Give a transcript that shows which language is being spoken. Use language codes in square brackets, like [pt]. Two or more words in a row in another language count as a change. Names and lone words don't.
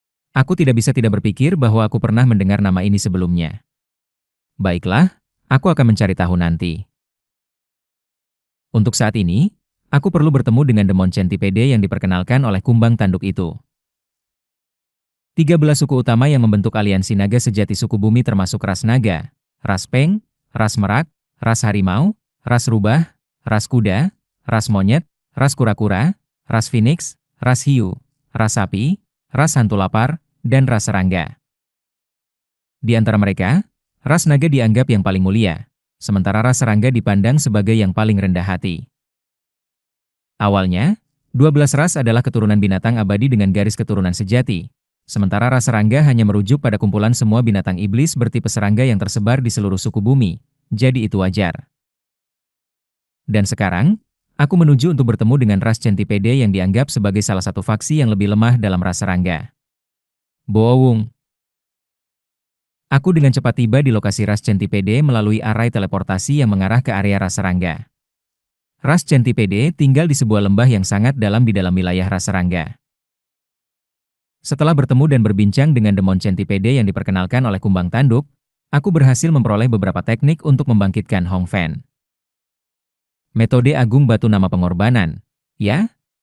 [id] Aku tidak bisa tidak berpikir bahwa aku pernah mendengar nama ini sebelumnya. Baiklah, aku akan mencari tahu nanti. Untuk saat ini, aku perlu bertemu dengan Demon Centipede yang diperkenalkan oleh kumbang tanduk itu. 13 suku utama yang membentuk aliansi naga sejati suku bumi termasuk ras naga, ras peng, ras merak, ras harimau, ras rubah, ras kuda, ras monyet, ras kura-kura, ras phoenix, ras hiu, ras sapi, ras hantu lapar, dan ras serangga. Di antara mereka, ras naga dianggap yang paling mulia, sementara ras serangga dipandang sebagai yang paling rendah hati. Awalnya, 12 ras adalah keturunan binatang abadi dengan garis keturunan sejati, sementara ras serangga hanya merujuk pada kumpulan semua binatang iblis bertipe serangga yang tersebar di seluruh suku bumi, jadi itu wajar. Dan sekarang, aku menuju untuk bertemu dengan ras Centipede yang dianggap sebagai salah satu faksi yang lebih lemah dalam ras serangga. Boowong. Aku dengan cepat tiba di lokasi ras Centipede melalui arai teleportasi yang mengarah ke area ras serangga. Ras Centipede tinggal di sebuah lembah yang sangat dalam di dalam wilayah ras serangga. Setelah bertemu dan berbincang dengan Demon Centipede yang diperkenalkan oleh kumbang tanduk, aku berhasil memperoleh beberapa teknik untuk membangkitkan Hong Fan. Metode Agung Batu Nama Pengorbanan, ya?